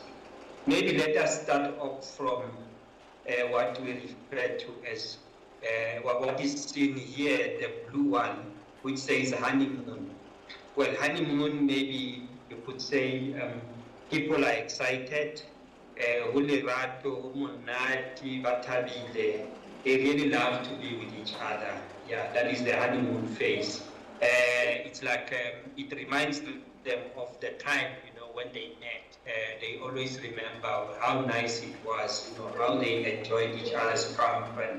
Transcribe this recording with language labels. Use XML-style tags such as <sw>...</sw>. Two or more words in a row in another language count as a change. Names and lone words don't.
<en>Maybe let us start off from what we refer to as what is seen here, the blue one, which says honeymoon. Well, honeymoon, maybe you could say people are excited,</en> <st>hulerato, monate, batabile.</st> <en>They really love to be with each other. Yeah, that is the honeymoon phase. It's like it reminds them of the time, when they met. They always remember how nice it was, how they enjoyed each other's company.</en>